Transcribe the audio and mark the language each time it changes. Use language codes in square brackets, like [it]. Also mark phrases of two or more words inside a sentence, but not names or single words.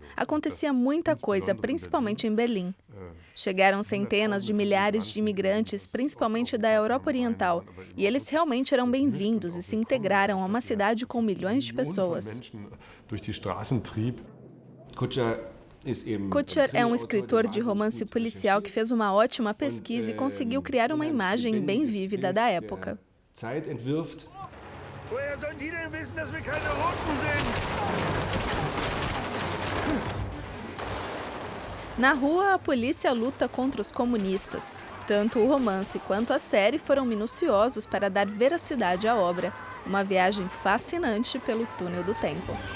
[pt] Acontecia muita coisa, principalmente em Berlim. Chegaram centenas de milhares de imigrantes, principalmente da Europa Oriental, e eles realmente eram bem-vindos e se integraram a uma cidade com milhões de pessoas. Kutscher é um escritor de romance policial que fez uma ótima pesquisa e conseguiu criar uma imagem bem vívida da época. [de] Woher sollen die denn wissen, dass wir keine Runden sind? [pt] Na rua, a polícia luta contra os comunistas. Tanto o romance quanto a série foram minuciosos para dar veracidade à obra. Uma viagem fascinante pelo túnel do tempo.